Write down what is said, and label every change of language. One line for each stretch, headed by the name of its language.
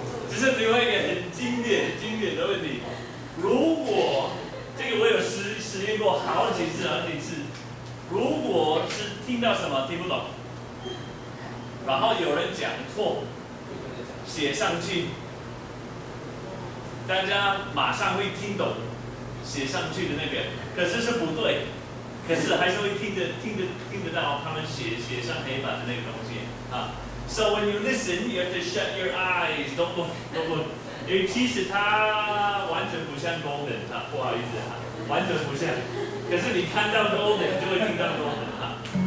Chinese: 这是另外一个很经典的问题。如果这个我有实验过好几次，如果是听到什么听不懂，然后有人讲错，写上去，大家马上会听懂写上去的那个，可是是不对，可是还是会听得到他们写上黑板的那个东西啊。
English: So when you listen, you have to shut your eyes. Don't look.
Chinese: 因为其实它完全不像 golden 啊，不好意思啊，完全不像。可是你看到 golden 就会听到 golden 啊。